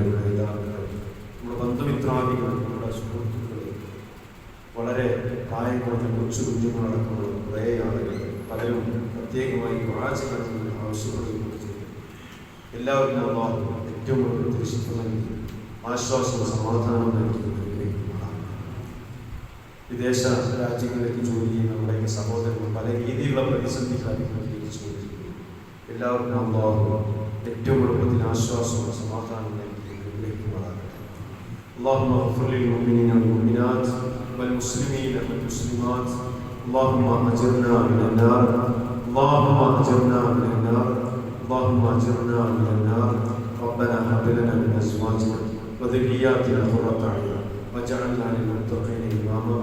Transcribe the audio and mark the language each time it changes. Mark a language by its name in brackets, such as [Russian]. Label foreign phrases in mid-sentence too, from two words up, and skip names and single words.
[Malayalam] നേതാക്കൾ, നമ്മുടെ ബന്ധുമിത്രാദികൾ, നമ്മുടെ സുഹൃത്തുക്കൾ, വളരെ പ്രായം കുറഞ്ഞ കൊച്ചു കുഞ്ഞുങ്ങളടക്കമുള്ള കുറേ ആളുകൾ, പലരും പ്രത്യേകമായി വാചകങ്ങൾ ആവശ്യപ്പെടുകയും എല്ലാവരും ഏറ്റവും കൂടുതൽ ദൃശ്യമായി ആശ്വാസവും സമാധാനവും നൽകുന്നതിലേക്ക് വിദേശ രാജ്യങ്ങളിലേക്ക് ജോലി ചെയ്യുന്ന നമ്മുടെ സഹോദരങ്ങൾ പല രീതിയിലുള്ള പ്രതിസന്ധികൾ അഭിമുഖീകരിച്ചുകൊണ്ടിരിക്കുന്നു. എല്ലാവർക്കും അല്ലാഹു ഏറ്റവും എളുപ്പത്തിൽ ആശ്വാസവും സമാധാനവും നൽകി അനുഗ്രഹിക്കുമാറാകട്ടെ. [Arabic] اللهم اغفر للمؤمنين والمؤمنات والمسلمين والمسلمات. اللهم اجرنا من النار. اللهم اجرنا من النار. اللهم اجرنا من النار. ربنا هب لنا من ازواجنا وذرياتنا قرة اعين واجعلنا للمتقين اماما.